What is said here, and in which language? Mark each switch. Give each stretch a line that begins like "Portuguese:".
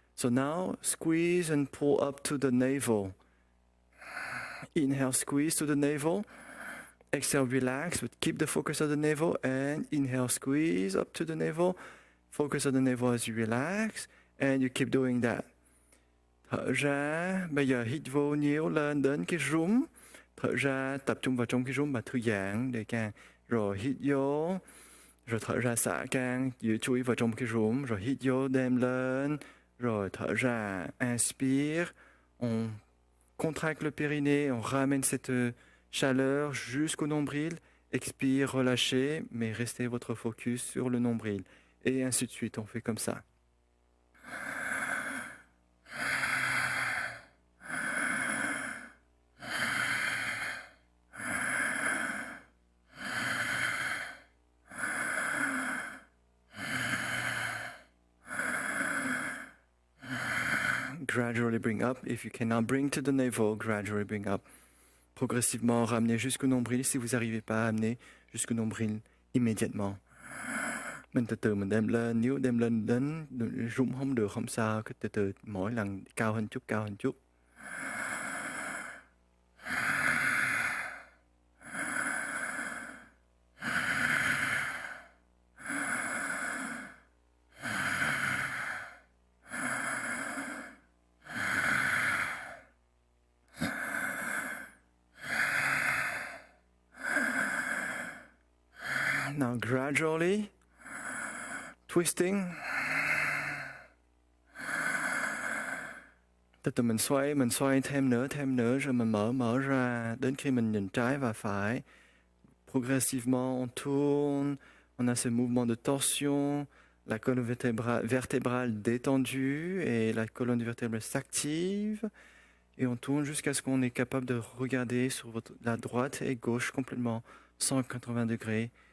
English: So now squeeze and pull up to the navel. Inhale, squeeze to the navel. Exhale, relax, but keep the focus on the navel. And inhale, squeeze up to the navel. Focus on the navel as you relax. And you keep doing that.
Vietnamese: Thở ra, bây giờ hít vô nhiều lên đến cái rúm. Thở ra, tập trung vào trong cái rúm và thư giãn để càng. Rồi hít vô. Rồi thở ra xả càng, giữ chú ý vào trong cái rúm. Rồi hít vô đem lên. Rồi thở ra,
French: inspire. On contracte le périnée, on ramène cette chaleur jusqu'au nombril. Expire, relâchez, mais restez votre focus sur le nombril. Et ainsi de suite, on fait comme ça.
English: Gradually bring up. If you cannot bring to the navel, gradually bring up.
French: Progressivement, ramenez jusqu'au nombril. Si vous n'arrivez pas à amener jusqu'au nombril immédiatement.
Vietnamese: Mình từ từ mình đem lên. Nếu đem lên đến rung không được, không sao. Cứ từ từ mỗi lần cao hơn chút, cao hơn chút.
English: Now gradually twisting.
Vietnamese: Từ từ mình xoay thêm nữa rồi mình mở ra đến khi mình nhìn trái và phải.
French: Progressivement on tourne, on a ce mouvement de torsion, la colonne vertébrale détendue et la colonne vertébrale s'active. Et on tourne jusqu'à ce qu'on est capable de regarder sur la droite et gauche complètement 180 degrés.